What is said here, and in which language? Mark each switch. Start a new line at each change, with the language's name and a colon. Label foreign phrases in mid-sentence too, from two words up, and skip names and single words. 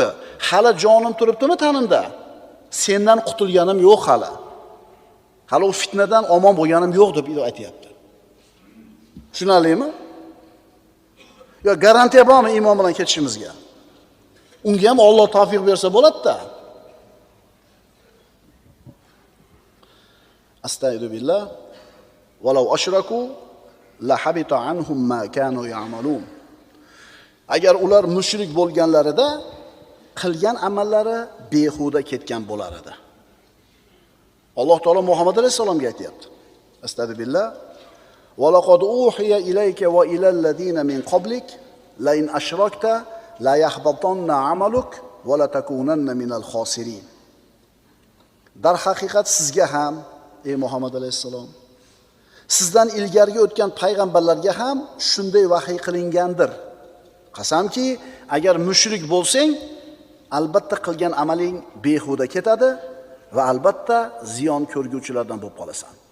Uzbek: Hali jonim turibdimi tanimda? Sendan qutulganim yo'q hali. Hali u fitnadan omon bo'lganim yo'q deb aytayapti. Tushunarlimi? Yo, garantiya bormi iymon bilan ketishimizga? Unga ham Alloh tavfiq bersa bo'ladi-da. Astagfirullah.
Arabic: ولو أشركوا لحبط عنهم ما كانوا يعملون.
Uzbek: Agar ular mushrik bo'lganlarida qilgan amallari behuda ketgan bo'lar edi. Alloh taolo Muhammad alayhisolamga aytayapti.
Arabic: أستغفر الله. ولقد أوحي إليك وإلى الذين من قبلك لئن أشركت ليحبطن عملك ولتكونن من الخاسرين.
Uzbek: Dar haqiqat sizga ham, ey Muhammad alayhisalom, sizdan ilgariga o'tgan payg'ambarlarga ham shunday vahiy qilingandir. Qasamki, agar mushrik bo'lsang, albatta qilgan amaling behuda ketadi va albatta ziyon ko'rguvchilardan bo'lib qolasan.